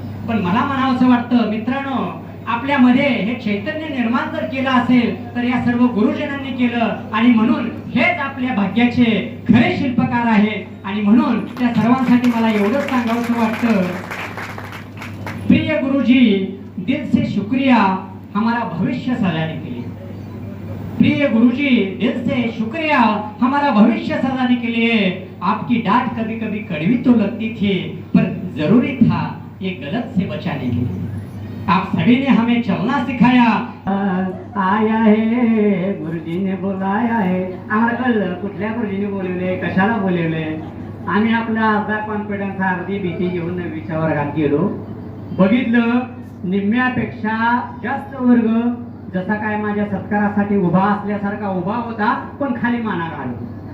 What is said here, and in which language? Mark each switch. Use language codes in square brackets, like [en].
[mr] पण मला म्हणावंसं वाटतं मित्रांनो, आपल्यामध्ये हे चैतन्य निर्माण जर केलं असेल तर या सर्व गुरुजनांनी केलं, आणि म्हणून हेच आपल्या भाग्याचे खरे शिल्पकार आहेत. आणि म्हणून त्या सर्वांसाठी मला एवढंच सांगावंसं वाटतं, प्रिय गुरुजी, [hi] दिल से शुक्रिया हमारा भविष्य सजाने के लिए. प्रिय गुरुजी, दिल से शुक्रिया हमारा भविष्य सजाने के लिए. आपकी डांट कभी कभी कड़वी तो लगती थी, पर जरूरी था ये गलत से बचाने के लिए. आप सभी ने हमें चलना सिखाया. आया है गुरुजीने बोलाया है. [mr] आम्हाला कळलं कुठल्या गुरुजीने बोलवले, कशाला बोलवले. आम्ही आपला अर्धा कॉन्फिडन्स, अर्धी भीती घेऊन 9वीच्या वर्गात गेलो. बघितलं निम्म्यापेक्षा जास्त वर्ग जसा काय माझ्या सत्कारासाठी उभा असल्यासारखा उभा होता, पण खाली माना घालतो.